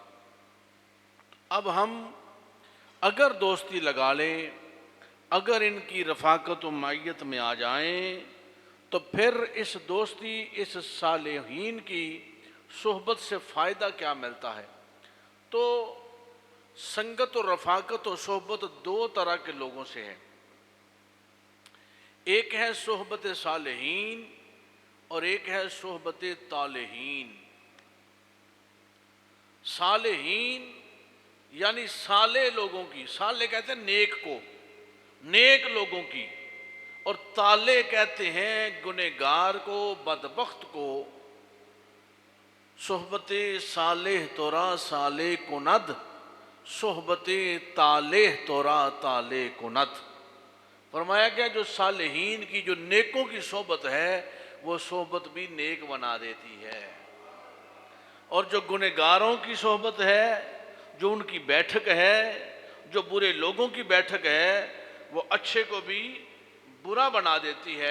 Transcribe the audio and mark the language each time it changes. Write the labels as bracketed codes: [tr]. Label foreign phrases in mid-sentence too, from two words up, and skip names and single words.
[ur] اب ہم اگر دوستی لگا لیں، اگر ان کی رفاقت و معیت میں آ جائیں، تو پھر اس دوستی، اس صالحین کی صحبت سے فائدہ کیا ملتا ہے۔ تو سنگت و رفاقت و صحبت 2 طرح کے لوگوں سے ہے۔ ایک ہے صحبت صالحین اور ایک ہے صحبت طالحین۔ صالحین یعنی صالح لوگوں کی، صالح کہتے ہیں نیک کو، نیک لوگوں کی، اور طالح کہتے ہیں گنہگار کو، بدبخت کو۔ [fa] صحبت صالح تورا صالح کند، صحبت طالح تورا طالح کند۔ [ur] فرمایا گیا جو صالحین کی، جو نیکوں کی صحبت ہے، وہ صحبت بھی نیک بنا دیتی ہے، اور جو گنہگاروں کی صحبت ہے، جو ان کی بیٹھک ہے، جو برے لوگوں کی بیٹھک ہے، وہ اچھے کو بھی برا بنا دیتی ہے۔